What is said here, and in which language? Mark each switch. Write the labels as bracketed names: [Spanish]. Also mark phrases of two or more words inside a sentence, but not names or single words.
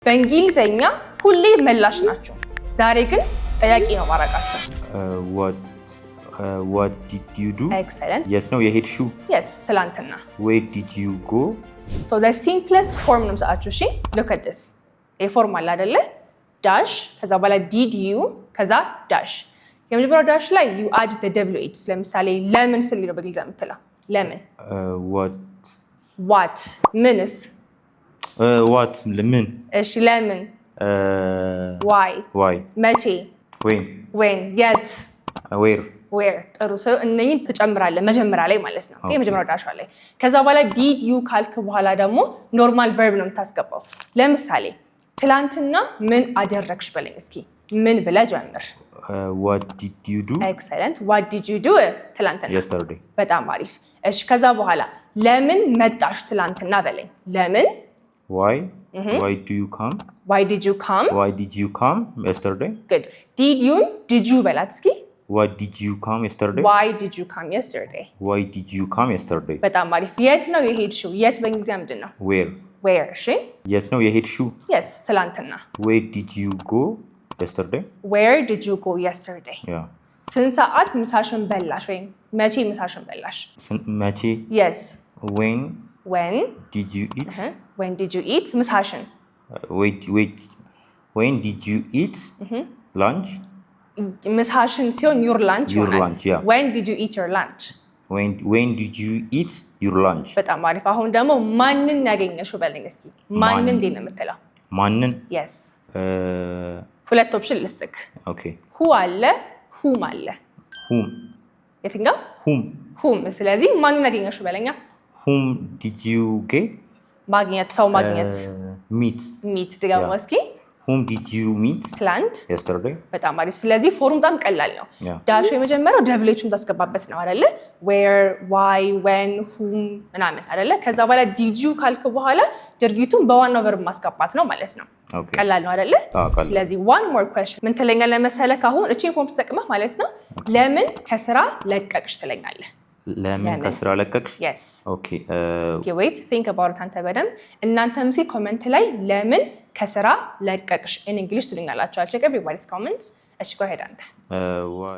[Amharic] በእንግሊዘኛ ሁሌ መላሽ ናቸው። ዛሬ ግን ጥያቄ ነው ማረጋቸው። [English] What did you do? Excellent. [Amharic] የት ነው የሄድሽው? Yes, ትላንትና። [English] Where did you go? So the simplest form [Amharic] ነው ሰጣችሁ። እሺ [English] look at this. [Amharic] ፎርም አለ አይደለ? ዳሽ ከዛ በኋላ [English] did you [Amharic] ከዛ ዳሽ። የመጀመሪያው ዳሽ ላይ [English] you add the WH። [Amharic] ለምሳሌ ለምን ስል ነው በእንግሊዘኛ የምትለው ለምን። what ምንስ what ለምን። እሺ ለምን why መቼ when የት where ጥሩ ሰው እነኚህን ትጨምራለህ መጀመሪያ ላይ ማለት ነው። ኦኬ መጀመሪያው ዳሽ ላይ ከዛ በኋላ [English] did you [Amharic] ካልክ በኋላ ደግሞ ኖርማል ቨርብ ነው የምታስገባው። ለምሳሌ ትላንትና ምን አደረግሽ በለኝ እስኪ ምን ብለህ ጀምር። [English] what did you do? excellent. what did you do ትላንትና? yesterday. [Amharic] በጣም አሪፍ። እሺ ከዛ በኋላ ለምን መጣሽ ትላንትና በለኝ። ለምን [English] why do you come? why did you come? why did you come yesterday? good. did you [Amharic] በላት እስኪ [English] why did you come yesterday? why did you come yesterday? why did you come yesterday? [Amharic] በጣም አሪፍ። የት ነው የሄድሽው? የት በእንግሊዝኛ ምንድን ነው? [English] where [Amharic] እሺ የት ነው የሄድሽው? yes ትላንትና። [English] where did you go yesterday? where did you go yesterday? yeah [Amharic] ስንት ሰዓት ምሳሽን በላሽ ወይም መቼ ምሳሽን በላሽ? መቼ [English] yes when did you eat? when did you eat ምሳሽን when did you eat lunch? [Amharic] ምሳሽን ሲሆን your lunch [English] yeah. when did you eat your lunch? when did you eat your lunch? [Amharic] በጣም አሪፍ። አሁን ደግሞ ማንን ያገኘሽው በለኝ እስኪ። ማንን እንዴት ነው የምትለው? ማንን yes ሁለት ኦፕሽን ልስጥክ። ኦኬ who አለ whom አለ። [English] whom [Amharic] የትኛው? whom ስለዚህ ማንን ያገኘሽው በለኛ። [English] whom did you get? [Amharic] ማግኘት ሰው ማግኘት meet ደግሞ እስኪ [English] whom did you meet? [Amharic] ትላንት [English] yesterday. [Amharic] በጣም አሪፍ። ስለዚህ ፎርሙ በጣም ቀላል ነው። ዳሽ የመጀመሪያው ደብሌቹን ታስገባበት ነው አይደለ? [English] where why when whom [Amharic] ምናምን አይደለ? ከዛ በኋላ [English] did you [Amharic] ካልክ በኋላ ድርጊቱን በዋናው ቨርብ ማስገባት ነው ማለት ነው። ቀላል ነው አይደለ? ስለዚህ [English] one more question [Amharic] ምን ትለኛለህ መሰለህ? አሁን እቺን ፎርም ተጠቅመህ ማለት ነው ለምን ከስራ ለቀቅሽ ትለኛለህ። ለምን ከስራ ለቀቅሽ? [English] yes okay [Amharic] እስኪ [English] wait think about it [Amharic] አንተ በደምብ እናንተም እስኪ ኮሜንት ላይ ለምን ከስራ ለቀቅሽ [English] in English [Amharic] ትሉኛላችሁ። [English] I'll check everybody's comments. [Amharic] እሺ [English] go ahead [Amharic] አንተ [English] why